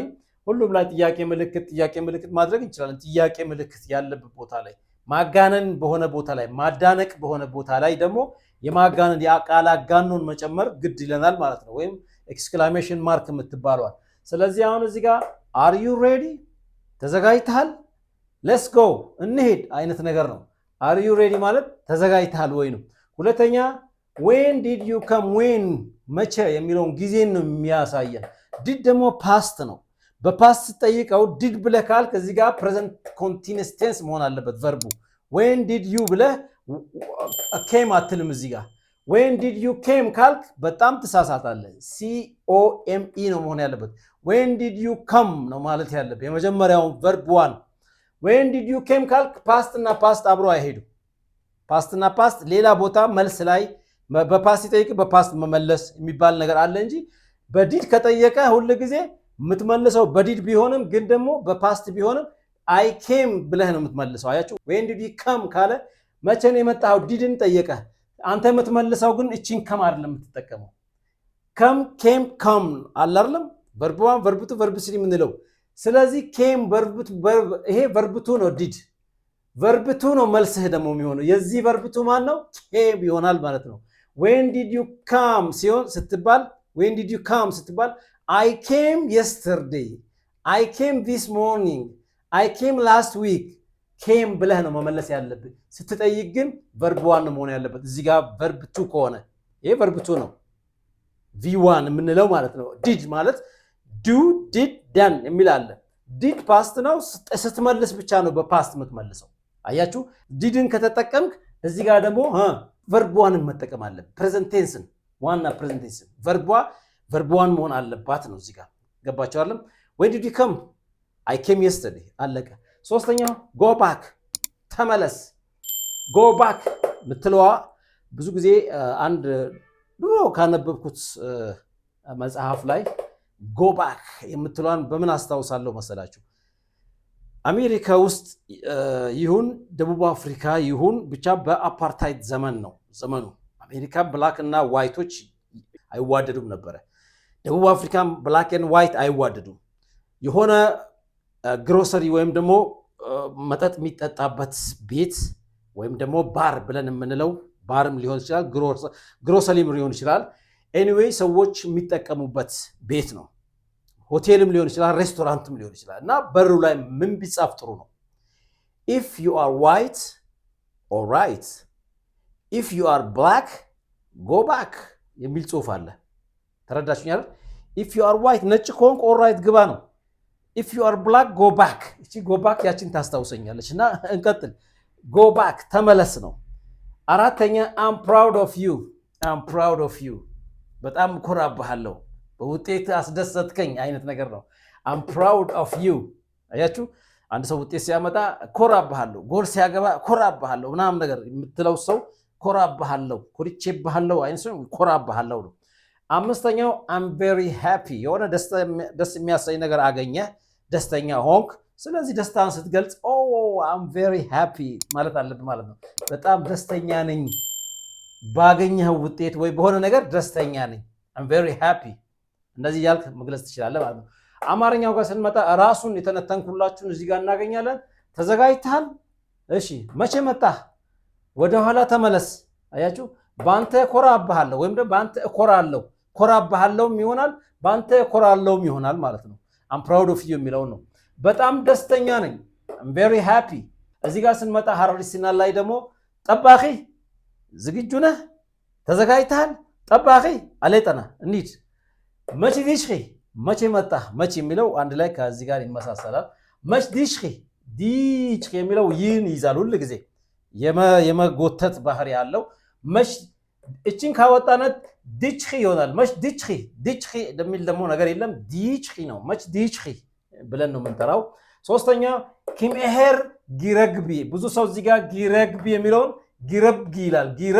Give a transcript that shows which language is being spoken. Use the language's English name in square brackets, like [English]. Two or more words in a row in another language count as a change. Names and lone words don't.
[Amharic] ሁሉም ላይ ጥያቄ ምልክት ማድረግ እንችላለን። ጥያቄ ምልክት ያለበት ቦታ ላይ ማጋነን በሆነ ቦታ ላይ ማዳነቅ በሆነ ቦታ ላይ ደግሞ የማጋነን የቃል አጋኖን መጨመር ግድ ይለናል ማለት ነው። ወይም [English] exclamation mark [Amharic] የምትባለዋል። ስለዚህ አሁን እዚህ ጋር [English] are you ready [Amharic] ተዘጋጅተሃል፣ [English] let's go [Amharic] እንሄድ አይነት ነገር ነው። [English] are you ready [Amharic] ማለት ተዘጋጅተሃል ወይ ነው። ሁለተኛ [English] when did you come፣ [Amharic] ዌን መቼ የሚለውን ጊዜን ነው የሚያሳየን። ዲድ ደግሞ ፓስት ነው። በፓስት ጠይቀው ዲድ ብለህ ካልክ እዚህ ጋር [English] present continuous tense [Amharic] መሆን አለበት ቨርቡ። [English] when did you [Amharic] ብለህ ኬም አትልም እዚህ ጋር [English] when did you came [Amharic] ካልክ በጣም ትሳሳታለህ COME ነው መሆን ያለበት [English] when did you come [Amharic] ነው ማለት ያለበት የመጀመሪያው verb 1 [English] when did you came [Amharic] ካልክ past እና past አብሮ አይሄዱ past እና past ሌላ ቦታ መልስ ላይ በፓስት ይጠይቅ በፓስት መመለስ የሚባል ነገር አለ እንጂ በዲድ ከጠየቀ ሁሉ ጊዜ የምትመልሰው በዲድ ቢሆንም ግን ደግሞ በፓስት ቢሆንም [English] I came [Amharic] ብለህ ነው የምትመልሰው አያችሁ [English] when did you come [Amharic] ካለ መቼ ነው የመጣው ዲድን ጠየቀ አንተ የምትመልሰው ግን እቺን ከም አይደለም የምትጠቀመው [English] come came come [Amharic] አይደለም [English] verb 1 verb 2 verb 3 [Amharic] ምንለው ስለዚህ [English] came verb 2 [Amharic] ይሄ [English] verb 2 [Amharic] ነው did verb 2 ነው መልስህ ደግሞ የሚሆነው የዚህ verb 2 ማን ነው came ይሆናል ማለት ነው [English] when did you come [Amharic] ሲሆን ስትባል [English] when did you come [Amharic] ስትባል [English] I came yesterday I came this morning I came last week came [Amharic] ብለህ ነው መመለስ ያለብህ ስትጠይቅ ግን [English] verb 1 [Amharic] ነው መሆን ያለበት እዚህ ጋር [English] verb 2 [Amharic] ከሆነ ይሄ [English] verb 2 [Amharic] ነው v1 የምንለው ማለት ነው did ማለት [English] do did done [Amharic] የሚል አለ did past ነው ስትመልስ ብቻ ነው በፓስት የምትመልሰው አያችሁ didን ከተጠቀምክ እዚህ ጋር ደግሞ verb 1ን መጠቀም አለ [English] present tense [Amharic] ዋና [English] present tense verb 1 [Amharic] መሆን አለባት ነው እዚህ ጋር ገባችሁ አይደል [English] when did you come I came yesterday [Amharic] አለቀ ሶስተኛው [English] go back [Amharic] ተመለስ [English] go back [Amharic] ምትለዋ ብዙ ጊዜ አንድ ድሮ ካነበብኩት መጽሐፍ ላይ [English] go back [Amharic] የምትለዋን በምን አስተዋውሳለሁ መሰላችሁ አሜሪካ ውስጥ ይሁን ደቡብ አፍሪካ ይሁን ብቻ በአፓርታይድ ዘመን ነው ዘመኑ አሜሪካ ብላክ እና ዋይቶች አይዋደዱም ነበር ደቡብ አፍሪካም [English] black and white [Amharic] አይዋደዱም የሆነ ግሮሰሪ ወይም ደግሞ መጠጥ የሚጠጣበት ቤት ወይም ደግሞ ባር ብለን የምንለው ባርም ሊሆን ይችላል ግሮሰሪም ሊሆን ይችላል ኤኒዌይ ሰዎች የሚጠቀሙበት ቤት ነው ሆቴልም ሊሆን ይችላል ሬስቶራንትም ሊሆን ይችላል እና በሩ ላይ ምን ቢጻፍ ጥሩ ነው [English] if you are white all right if you are black go back [Amharic] የሚል ጽሑፍ አለ ተረዳችሁኛል [English] if you are white [Amharic] ነጭ ከሆንክ [English] all right [Amharic] ግባ ነው [English] if you are black go back [Amharic] እቺ [English] go back [Amharic] ያችን ታስታውሰኛለች እና እንቀጥል [English] go back [Amharic] ተመለስ ነው አራተኛ [English] I'm proud of you [Amharic] በጣም ኮራብሃለሁ በውጤት አስደሰትከኝ አይነት ነገር ነው [English] I'm proud of you [Amharic] አያችሁ አንድ ሰው ውጤት ሲያመጣ ኮራብሃለሁ ጎል ሲያገባ ኮራብሃለሁ ምናምን ነገር የምትለው ሰው ኮራብሃለሁ ኮርቼብሃለሁ አይነት ሰው ኮራብሃለሁ ነው አምስተኛው [English] I'm very happy [Amharic] የሆነ ደስ የሚያሰኝ ነገር አገኘ ደስተኛ ሆንክ ስለዚህ ደስታን ስትገልጽ [English] I'm very happy [Amharic] ማለት አለብህ ማለት ነው በጣም ደስተኛ ነኝ ባገኘው ውጤት ወይ በሆነ ነገር ደስተኛ ነኝ [English] I'm very happy [Amharic] እንደዚህ ያልክ መግለጽ ትችላለህ ማለት ነው አማርኛው ጋር ስንመጣ ራሱን የተነተንኩላችሁን እዚህ ጋር እናገኛለን ተዘጋጅተሃል እሺ መቼ መጣህ ወደ ኋላ ተመለስ አያችሁ ባንተ ኮራብሃለሁ ወይም ደግሞ ባንተ እኮራለሁ ኮራብሃለሁም ይሆናል ባንተ እኮራለሁም ይሆናል ማለት ነው [English] I'm proud of you [Amharic] የሚለው ነው በጣም ደስተኛ ነኝ [English] I'm very happy [Amharic] እዚህ ጋር ስንመጣ ሐረሪ ሲናል ላይ ደግሞ ጠባኺ ዝግጁ ነህ ተዘጋጅተሃል ጠባኺ አለጠና እንሂድ መቼ ዲሽኺ መቼ መጣህ መቼ የሚለው አንድ ላይ ከዚህ ጋር ይመሳሰላል መቼ ዲሽኺ የሚለው ይህን ይዛል ሁሉ ጊዜ የመጎተት ባህሪ ያለው መቼ እቺን ካወጣነት ዲሽኺ ይሆናል መቼ ዲሽኺ እንደሚል ደግሞ ነገር የለም ዲሽኺ ነው መቼ ዲሽኺ ብለን ነው የምንጠራው ሶስተኛ ኪምኤሄር ጊረግቢ ብዙ ሰው እዚህ ጋር ጊረግቢ የሚለውን ጊረብጊ ይላል